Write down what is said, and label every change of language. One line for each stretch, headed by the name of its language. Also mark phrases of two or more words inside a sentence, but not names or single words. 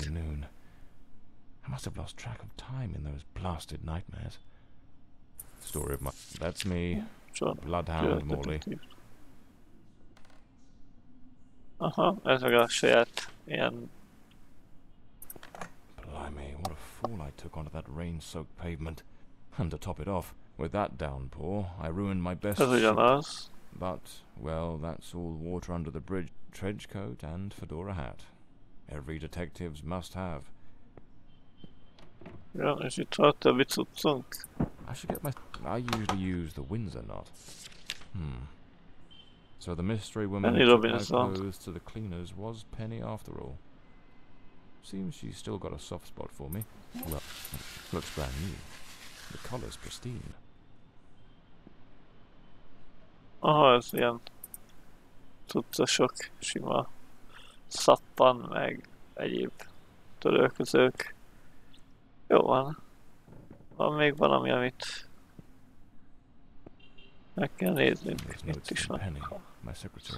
English: I must have lost track of time in those blasted nightmares. Story of my... That's me, Bloodhound Morley.
Hungarian: Aha, ez meg a saját ilyen...
English: Blimey, what a fall I took onto that rain-soaked pavement. And to top it off, with that downpour, I ruined my best
Hungarian: Ez ugyanaz.
English: But, well, that's all water under the bridge. Trench coat and fedora hat. Every detective's must have.
Hungarian: Ja, és itt van a többi cuccunk.
English: I should get my... I usually use the Windsor knot. So the mystery woman who took my clothes to the cleaners was Penny after all. Seems she's still got a soft spot for me. Well, looks brand new. The collar's pristine.
Hungarian: Aha, ez ilyen cuccosok, sima szappan, meg egyéb törölközők. Jó van. Van még valami, amit meg kell néznünk. Itt is van.
English: Penny, my secretary.